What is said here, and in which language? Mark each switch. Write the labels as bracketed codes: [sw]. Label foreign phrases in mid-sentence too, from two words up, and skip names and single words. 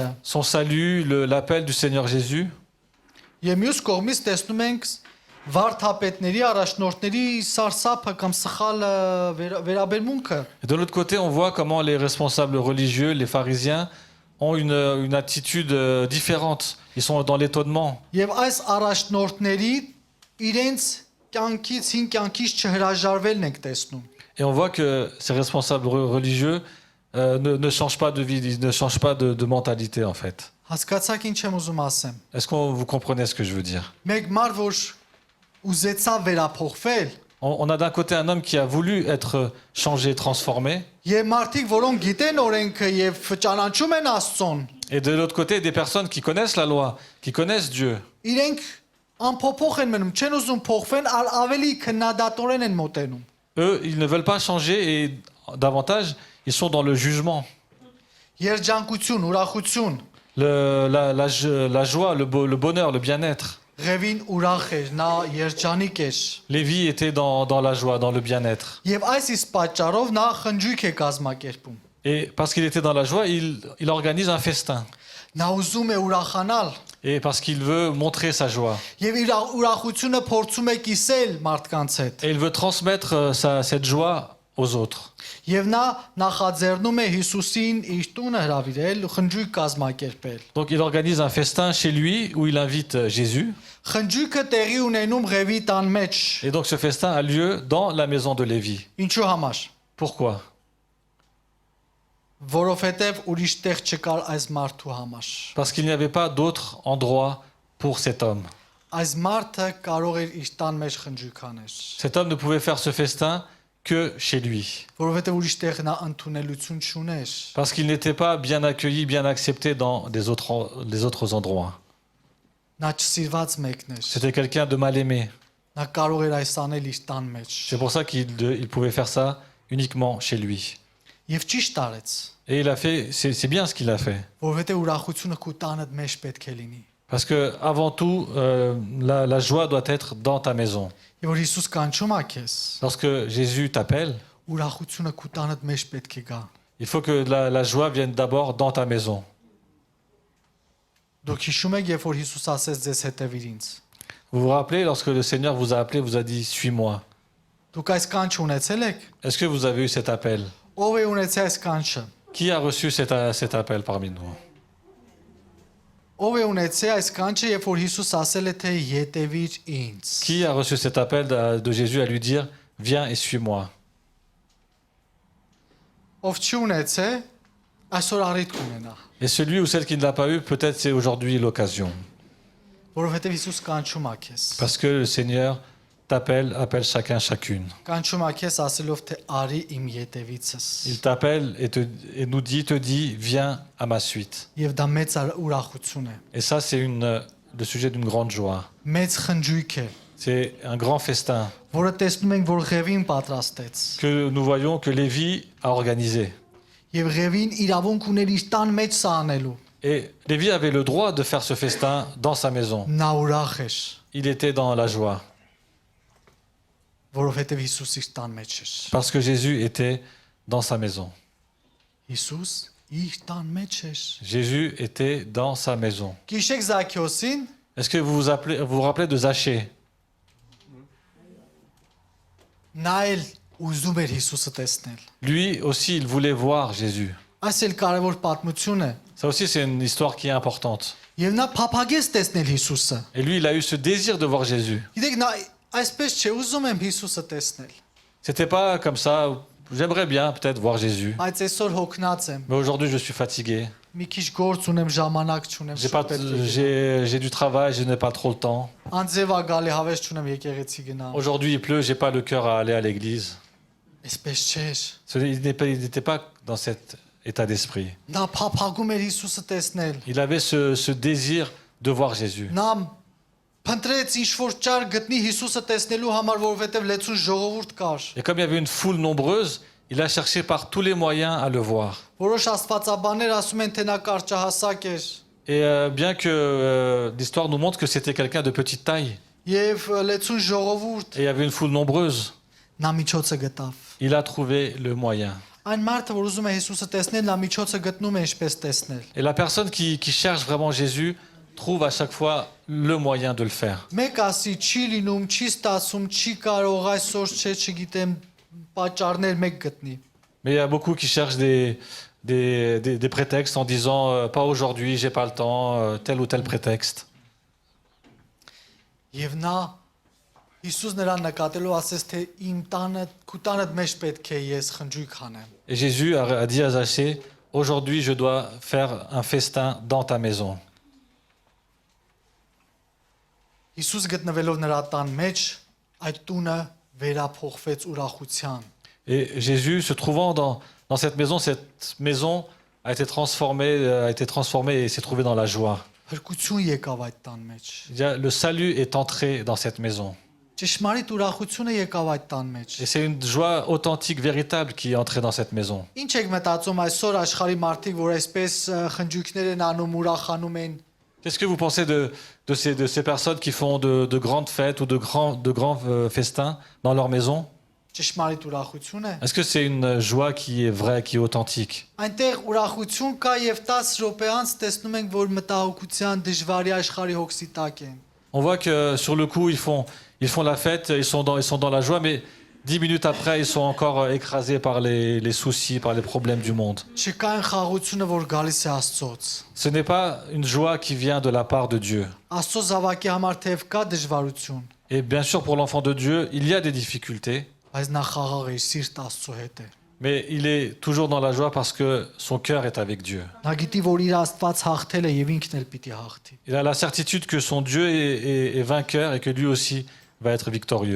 [fr] son salut, l'appel du Seigneur Jésus. [hy] եւ մյուս կողմից տեսնում ենք վարդապետների, առաջնորդների սարսափը կամ սխալ վերաբերմունքը։ [fr] Et de l'autre côté, on voit comment les responsables religieux, les pharisiens, ont une attitude différente. Ils sont dans l'étonnement. [hy] Եվ այս առաջնորդների իրենց կյանքից, հին կյանքից չհրաժարվելն ենք տեսնում։ [fr] Et on voit que ces responsables religieux ne changent pas de vie, ils ne changent pas de mentalité en fait. [hy] Հասկացաք ինչ եմ ուզում ասեմ։ [fr] Est-ce que vous comprenez ce que je veux dire? [hy] Մեկ մար որ ուզեցավ վերափոխվել, [fr] On a d'un côté un homme qui a voulu être changé, transformé, [hy] եւ մարդիկ, որոնք գիտեն օրենքը եւ ճանաչում են Աստծուն, [fr] et de l'autre côté des personnes qui connaissent la loi, qui connaissent Dieu. [hy] իրենք անփոփոխ են մնում, չեն ուզում փոխվեն, ավելի քննադատորեն են մոտենում։ [fr] Eux, ils ne veulent pas changer et davantage, ils sont dans le jugement. [hy] Երջանկություն, ուրախություն, [fr] La joie, le bonheur, le bien-être. [hy] Ղևին ուրախ էր, նա երջանիկ էր։ [fr] Lévi était dans la joie, dans le bien-être. [hy] Եվ այս իսկ պատճառով նա խնջույք է կազմակերպում։ [fr] Et parce qu'il était dans la joie, il organise un festin. [hy] Նա ուզում է ուրախանալ [fr] Et parce qu'il veut montrer sa joie. [hy] եւ իր ուրախությունը փորձում է կիսել մարդկանց հետ։ [fr] Et il veut transmettre cette joie aux autres. [hy] Եվ նա նախաձեռնում է Հիսուսին իր տունը հրավիրել, խնջույք կազմակերպել։ [fr] Donc il organise un festin chez lui où il invite Jésus. [hy] Խնջույքը տեղի ունենում Ղևի տան մեջ։ [fr] Et donc ce festin a lieu dans la maison de Lévi. [hy] Ինչու համար։ [fr] Pourquoi? [hy] Որովհետև ուրիշ տեղ չկար այս մարդու համար։ [fr] Parce qu'il n'y avait pas d'autre endroit pour cet homme. [hy] Այս մարդը կարող էր իր տան մեջ խնջույք անել, [fr] Cet homme ne pouvait faire ce festin que chez lui. [hy] որովհետև ուրիշ տեղ նա ընդունելություն չուներ։ [fr] Parce qu'il n'était pas bien accueilli, bien accepté dans les autres endroits. [hy] Նա չսիրված մեկն էր։ [fr] C'était quelqu'un de mal aimé. [hy] Նա կարող էր այս անել իր տան մեջ։ [fr] C'est pour ça qu'il pouvait faire ça uniquement chez lui. [hy] Եվ ճիշտ արեց, [fr] Et il a fait, c'est bien ce qu'il a fait. [hy] որովհետև ուրախությունը քո տանդ մեջ պետք է լինի։ [fr] Parce que avant tout, la joie doit être dans ta maison. [hy] Եվ որ Հիսուս կանչում է քեզ, [fr] Lorsque Jésus t'appelle, [hy] ուրախությունը քո տանդ մեջ պետք է գա։ [fr] il faut que la joie vienne d'abord dans ta maison. [hy] Դուք հիշում եք, երբ որ Հիսուս ասեց ձեզ հետևիր ինձ։ [fr] Vous vous rappelez, lorsque le Seigneur vous a appelé, vous a dit « Suis-moi ». [hy] Դուք այս կանչ ունեցել եք։ [fr] Est-ce que vous avez eu cet appel? [hy] Ով է ունեցել այս կանչը։ [fr] Qui a reçu cet appel parmi nous? [hy] Ով է ունեցել այս կանչը, երբ որ Հիսուս ասել է թե յետևիր ինձ։ [fr] Qui a reçu cet appel de Jésus à lui dire « Viens et suis-moi » [hy] Ով չի ունեցել, այսօր առիթ կունենա, [fr] Et celui ou celle qui ne l'a pas eu, peut-être c'est aujourd'hui l'occasion. [hy] որովհետև Հիսուս կանչում է քեզ։ [fr] Parce que le Seigneur appelle chacun, chacune. [hy] Կանչում է քեզ ասելով թե արի իմ յետևիցս։ [fr] Il t'appelle et nous te dit « Viens à ma suite ». [hy] Եվ դա մեծ ուրախություն է։ [fr] Et ça, c'est le sujet d'une grande joie. [hy] Մեծ խնջույք է, [fr] C'est un grand festin [hy] որը տեսնում ենք, որ Ղևին պատրաստեց։ [fr] que nous voyons que Lévi a organisé. [hy] Եվ Ղևին իրավունք ուներ իր տան մեջ սա անելու։ [fr] Et Lévi avait le droit de faire ce festin dans sa maison. [hy] Նա ուրախ էր, [fr] Il était dans la joie. [hy] որովհետև Հիսուս իր տան մեջ էր։ [fr] Parce que Jésus était dans sa maison. [hy] Հիսուս իր տան մեջ էր։ [fr] Jésus était dans sa maison. [hy] Գիշեք Զաքեոսին, [fr] Est-ce que vous vous rappelez de Zachée? [hy] նա էլ ուզում էր Հիսուսը տեսնել։ [fr] Lui aussi, il voulait voir Jésus. [hy] Այս էլ կարևոր պատմություն է։ [fr] Ça aussi, c'est une histoire qui est importante. [hy] Եվ նա փափագեց տեսնել Հիսուսը։ [fr] Et lui, il a eu ce désir de voir Jésus. [hy] Գիտեք, նա այսպես չէ, ուզում եմ Հիսուսը տեսնել։ [fr] C'était pas comme ça. J'aimerais bien peut-être voir Jésus. [hy] Բայց այսօր հոգնած եմ։ [fr] Mais aujourd'hui, je suis fatigué. [hy] Մի քիչ գործ ունեմ, ժամանակ չունեմ։ [fr] J'ai du travail, je n'ai pas trop le temps. [hy] Անձևա գալի հավես չունեմ եկեղեցի գնամ։ [fr] Aujourd'hui, il pleut, j'ai pas le cœur à aller à l'église. [hy] Այսպես չէր։ [fr] Il n'était pas dans cet état d'esprit. [hy] Նա փափագում էր Հիսուսը տեսնել։ [fr] Il avait ce désir de voir Jésus. [hy] Նա Փնտրեց ինչ որ ճար գտնի Հիսուսը տեսնելու համար, որովհետև լեցուն ժողովուրդ կար։ [fr] Et comme il y avait une foule nombreuse, il a cherché par tous les moyens à le voir. [hy] Որոշ աստվածաբաններ ասում են, թե նա կարճահասակ էր [fr] Et bien que l'histoire nous montre que c'était quelqu'un de petite taille, [hy] եւ լեցուն ժողովուրդ, [fr] et il y avait une foule nombreuse, [hy] նա միջոցը գտավ։ [fr] il a trouvé le moyen. [hy] Այն մարդը, որ ուզում է Հիսուսը տեսնել, նա միջոցը գտնում է ինչպես տեսնել։ [fr] Et la personne qui cherche vraiment Jésus trouve à chaque fois le moyen de le faire. [hy] Մեկ ասի չի լինում, չի ստացում, չի կարող, այսօր չէ, չգիտեմ, պատճառներ մեկ գտնի։ [fr] Mais il y a beaucoup qui cherchent des prétextes en disant pas aujourd'hui, j'ai pas le temps, tel ou tel prétexte. [hy] Եվ նա Հիսուս նրան նկատելով ասեց, թե իմ տանը, քու տանդ մեջ պետք է ես խնջույք անեմ։ [fr] Et Jésus a dit à Zachée, aujourd'hui je dois faire un festin dans ta maison. [hy] Հիսուս գտնվելով նրա տան մեջ, այդ տունը վերափոխվեց ուրախության։ [fr] Et Jésus, se trouvant dans cette maison a été transformée et s'est trouvé dans la joie. [hy] Հրկություն եկավ այդ տան մեջ։ [fr] Le salut est entré dans cette maison. [hy] Ճշմարիտ ուրախությունը եկավ այդ տան մեջ։ [fr] Et c'est une joie authentique, véritable qui est entrée dans cette maison. [hy] Ինչ եք մտածում այսօր աշխարհի մարդիկ, որ այսպես խնջույքներ են անում, ուրախանում են։ [fr] Qu'est-ce que vous pensez de ces personnes qui font de grandes fêtes ou de grands festins dans leur maison? [hy] Ճշմարիտ ուրախություն է։ [fr] Est-ce que c'est une joie qui est vraie, qui est authentique? [hy] Այնտեղ ուրախություն կա եւ 10 րոպե անց տեսնում ենք, որ մտահոգության դժվարի աշխարհի հոգսի տակ են։ [fr] On voit que sur le coup, ils font la fête, ils sont dans la joie, mais 10 minutes après, ils sont encore écrasés par les soucis, par les problèmes du monde. [hy] Չկա այն խաղաղությունը, որ գալիս է Աստծոց։ [fr] Ce n'est pas une joie qui vient de la part de Dieu. [hy] Աստծո զավակի համար թեև կա դժվարություն, [fr] Et bien sûr, pour l'enfant de Dieu, il y a des difficultés, [hy] բայց նա խաղաղ է, սիրտ Աստծո հետ է։ [fr] mais il est toujours dans la joie parce que son cœur est avec Dieu. [hy] Նա գիտի, որ իր Աստված հաղթել է եւ ինքն էլ պիտի հաղթի։ [fr] Il a la certitude que son Dieu est vainqueur et que lui aussi va être victorieux.